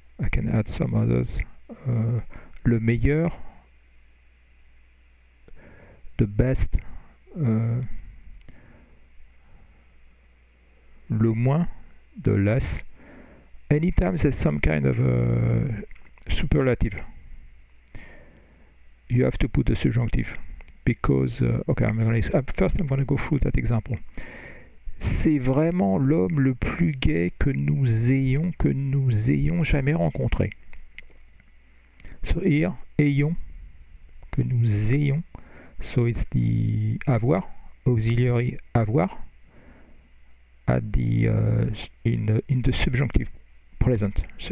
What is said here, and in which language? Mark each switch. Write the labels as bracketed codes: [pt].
[en] can add some others, [fr] le meilleur, [en] the best, [fr] le moins, [en] the less. Anytime there's some kind of superlative, you have to put the subjunctive because okay, first I'm going to go through that example. [fr] C'est vraiment l'homme le plus gai que nous ayons jamais rencontré. [en] So here, [fr] ayons, que nous ayons. [en] So it's the avoir, auxiliary avoir, at the in the subjunctive present.